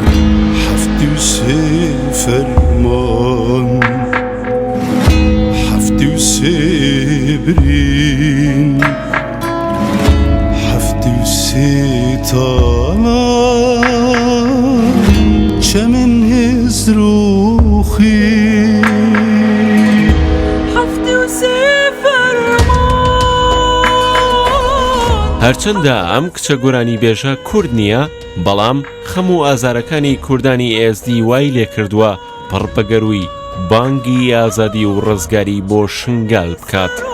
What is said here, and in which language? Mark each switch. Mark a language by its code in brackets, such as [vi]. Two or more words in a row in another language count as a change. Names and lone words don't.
[ku] هفتی و سه فرمان هفتی و سه برین هفتی و سه تالا چمن هزروخی [ckb] هەرچەندە ئەم کچە گۆرانی بێژە کورد نییە، بەڵام خەم و ئازارەکانی کوردانی ئێزدی وای لێ کردووە پڕبەگەروی بانگی ئازادی و ڕزگاری بۆ شنگال بکات.